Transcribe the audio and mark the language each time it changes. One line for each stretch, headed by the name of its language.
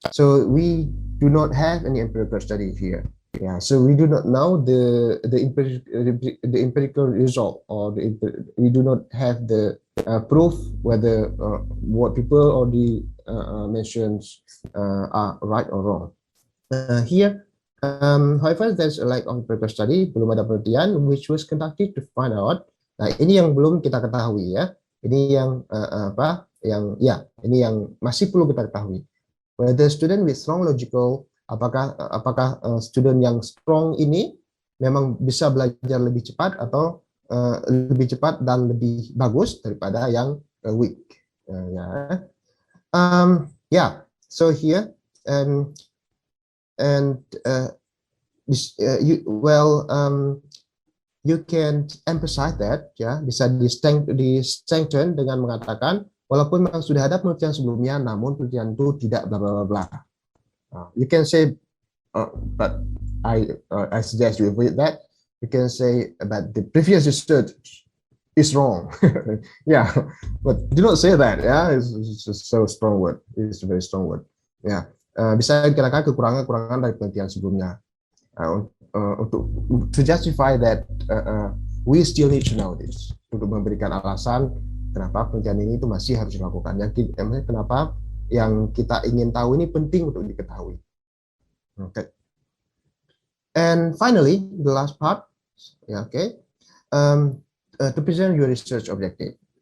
English: So we do not have any empirical study here. Yeah, so we do not know the empirical result, or we do not have the proof whether what people already mentions are right or wrong. Here, however, there's a lack of empirical study,
Indonesian: belum ada penelitian
English: which was conducted to find out.
Indonesian: Nah, ini yang belum kita ketahui ya. Ini yang apa? Yang ya, ini yang masih perlu kita ketahui.
English: Whether student with strong logical,
Indonesian: apakah student yang strong ini memang bisa belajar lebih cepat atau lebih cepat dan lebih bagus daripada yang weak. Ya. Yeah.
English: So here and you can emphasize that,
Indonesian: ya, bisa di strengthen dengan mengatakan walaupun memang sudah ada penelitian sebelumnya, namun penelitian itu tidak bla bla bla.
English: You can say, but I suggest you avoid that. You can say that the previous research is wrong. Yeah, but do not say that. Yeah, it's just so strong word. It's a very strong word. Yeah.
Indonesian: Bisa dikatakan kekurangan dari penelitian sebelumnya untuk
English: to justify that we still need to know this,
Indonesian: untuk memberikan alasan kenapa penelitian ini itu masih harus dilakukan, kenapa yang kita ingin tahu ini penting untuk diketahui.
English: Okay. And finally, the last part, yeah, okay, to present your research objective.